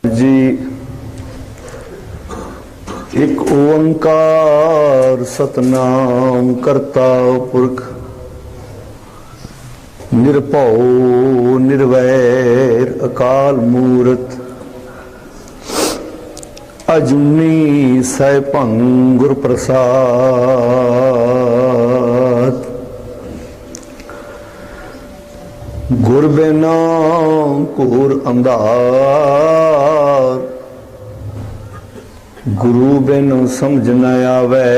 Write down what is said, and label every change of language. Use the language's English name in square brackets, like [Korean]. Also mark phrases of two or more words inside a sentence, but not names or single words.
[Punjabi] ਜੀ। ਏਕ ਓਅੰਕਾਰ ਸਤਨਾਮ ਕਰਤਾ ਪੁਰਖ, ਨਿਰਭਉ ਨਿਰਵੈਰ ਅਕਾਲ ਮੂਰਤ, ਅਜੂਨੀ ਸੈਭੰ ਗੁਰ ਪ੍ਰਸਾਦ। ਗੁਰ ਬਿਨਾ ਘੋਰ ਅੰਧਾਰ, ਗੁਰੂ ਬਿਨ ਸਮਝ ਨ ਆਵੇ।